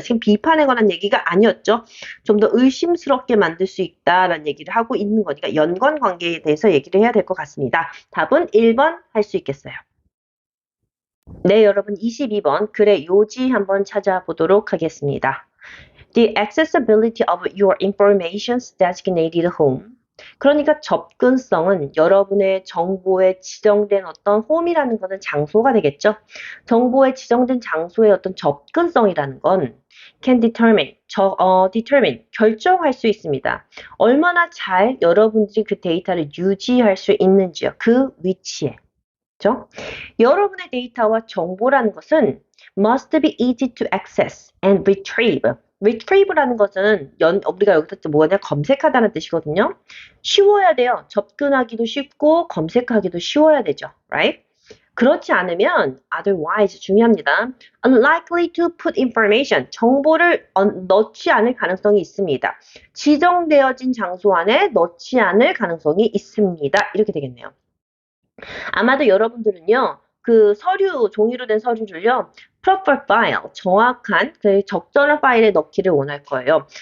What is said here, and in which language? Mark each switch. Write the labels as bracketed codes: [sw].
[ko] 지금 비판에 관한 얘기가 아니었죠. 좀 더 의심스럽게 만들 수 있다라는 얘기를 하고 있는 거니까 연관 관계에 대해서 얘기를 해야 될 것 같습니다. 답은 1번 할 수 있겠어요. 네, 여러분 22번 글의 요지 한번 찾아보도록 하겠습니다. [en] The accessibility of your information's designated home. [ko] 그러니까 접근성은 여러분의 정보에 지정된 어떤 홈이라는 것은 장소가 되겠죠. 정보에 지정된 장소의 어떤 접근성이라는 건 [en] can determine, [ko] 결정할 수 있습니다. 얼마나 잘 여러분들이 그 데이터를 유지할 수 있는지요. 그 위치에. 그렇죠? 여러분의 데이터와 정보라는 것은 [en] must be easy to access and retrieve. [ko] retrieve라는 것은 우리가 여기서 뭐냐, 검색하다는 뜻이거든요. 쉬워야 돼요. 접근하기도 쉽고 검색하기도 쉬워야 되죠. [en] Right? [ko] 그렇지 않으면 otherwise 중요합니다. [en] unlikely to put information. [ko] 정보를 넣지 않을 가능성이 있습니다. 지정되어진 장소 안에 넣지 않을 가능성이 있습니다. 이렇게 되겠네요. 아마도 여러분들은요, 그 서류, 종이로 된 서류를요, [en] proper file, [ko] 정확한, 그 적절한 파일에 넣기를 원할 거예요.